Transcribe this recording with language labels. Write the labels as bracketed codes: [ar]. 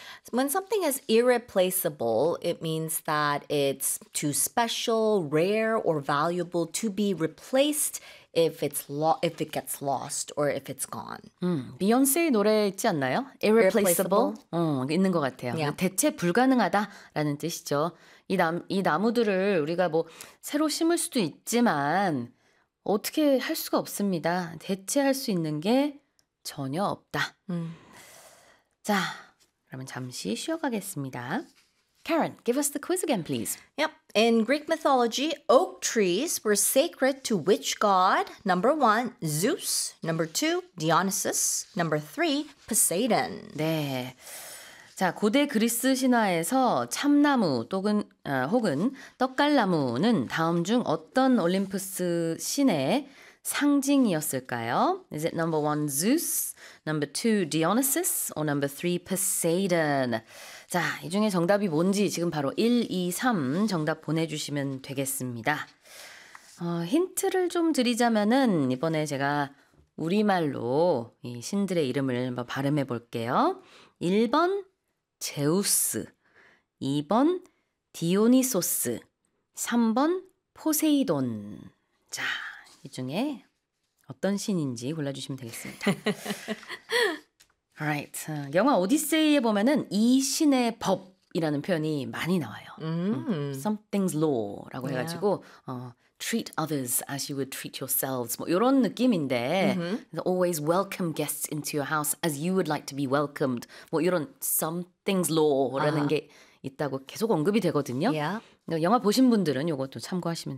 [en] When something is irreplaceable, it means that it's too special, rare, or valuable to be replaced if it gets lost or if it's gone. [ko] 비욘세의 노래 있지 않나요? [en] Irreplaceable. Irreplaceable. [ko] 있는 것 같아요. 대체 불가능하다라는 뜻이죠. 이 나무들을 우리가 뭐 새로 심을 수도 있지만 어떻게 할 수가 없습니다. 대체할 수 있는 게 전혀 없다. 자, 그러면 잠시 쉬어가겠습니다. [en] Karen, give us the quiz again, please. In Greek mythology, oak trees were sacred to which god? Number one, Zeus. Number two, Dionysus. Number three, Poseidon. [ko] 네. 자, 고대 그리스 신화에서 참나무 혹은 떡갈나무는 다음 중 어떤 올림푸스 신의 상징이었을까요? [en] Is it number one, Zeus? Number two, Dionysus? Or number three, Poseidon? [ko] 자, 이 중에 정답이 뭔지 지금 바로 1, 2, 3 정답 보내주시면 되겠습니다. 힌트를 좀 드리자면은 이번에 제가 우리말로 이 신들의 이름을 한번 발음해 볼게요. 1번 제우스, 2번 디오니소스, 3번 포세이돈. 자, 이 중에 어떤 신인지 골라주시면 되겠습니다. [en] Alright. [ko] 영화 오디세이에 보면은 이 신의 법이라는 표현이 많이 나와요. [en] Something's law [ko] 라고 해가지고 [en] treat others as you would treat yourselves. [ko] 뭐 이런 느낌인데, [en] always welcome guests into your house as you would like to be welcomed. [ko] 뭐 이런 something's law라는 게 있다고 계속 언급이 되거든요. 영화 보신 분들은 이것도 참고하시면